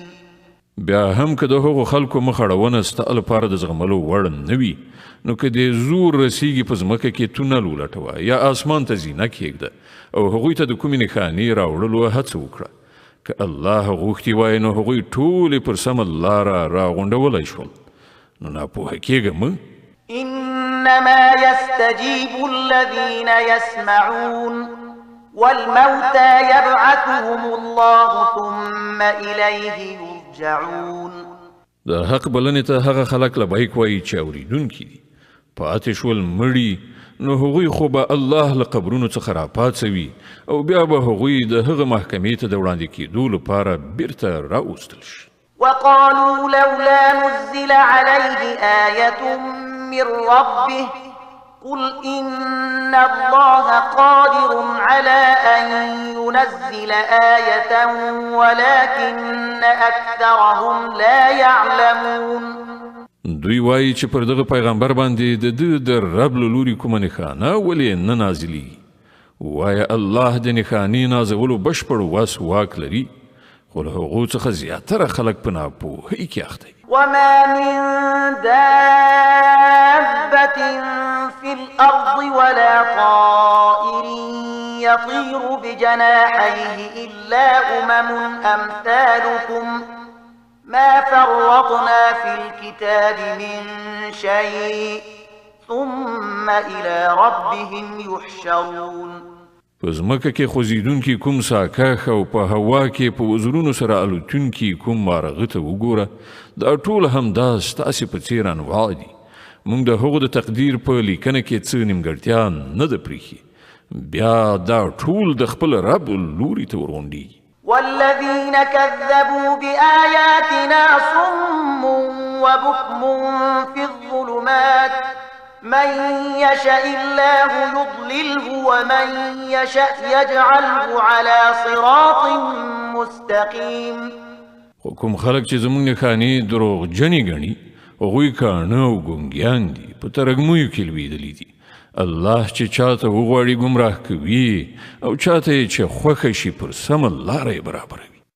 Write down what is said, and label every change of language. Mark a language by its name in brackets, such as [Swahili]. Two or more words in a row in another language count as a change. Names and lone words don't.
[Pashto] بیا هم که د هغو خلکو مخړونه ستا لپاره د زغملو وړ نه وي نو که د زور رسیږي په ځمکه کې تونل ولټوه یا اسمان ته زینه کښېږده او هغوی ته د کومې نښانې راوړلو هڅه وکړه که الله غوښتي وای نو هغوی ټولې پر سمه لاره راغونډولی شول نو ناپوهه کېږه مه [Arabic] إنما يستجيب الذين يسمعون والموتى يبعثهم الله ثم إليه يرجعون [Pashto] د حق بلنې ته هغه خلک لبیک وایي چې اورېدونکي دي پاتې شول مړي نو هغوی خو به الله له قبرونو څخه راپاڅوي او بیا به هغوی د هغه محکمې ته د وړاندې کېدو لپاره بیرته راوستل شي. [Arabic] وقالوا لولا نزل عليه آية من ربه قل إن الله قادر على أن ينزل آية ولكن أكثرهم لا يعلمون. [Pashto] دوی وایي چې پر دغه پیغمبر باندې د رب له لوري کومه نښانه ولې نه نازلي. وایه الله د نښانې نازولو بشپړ وس واک لري خو له هغو څخه زیاتره خلک په ناپوهۍ کې اخته دي. [Arabic] وما من دابة في الأرض ولا طائر يطير بجناحيه إلا أمثالكم ما فرطنا في الكتاب من شيء ثم إلى ربهم يحشرون. [Pashto] په ځمکه کې خوځېدونکي کوم ساکاښ او په هوا کې په وزرونو سره الوتونکي کوم مارغه ته وګوره دا ټول همدا ستاسې په څېر انواع دي. موږ د هغو د تقدیر په لیکنه کې څه نیمګړتیا نه ده پرېښې بیا دا ټول د خپل رب لوري ته ورغونډېږي. [Arabic] والذين كذبوا بآياتنا صم وبكم في الظلمات من يشاء الله يضلله ومن يشاء يجعله على صراط مستقيم. [Pashto] خو کوم خلک چې زموږ نښانې دروغجنې ګڼي هغوی کاڼه او ګونګیان دي په ترږمیو کې لوېدلي دي. الله چې چاته وغواړي ګمراه کوي او چاته چې خوښه شي پر سمه لاره یې برابروي.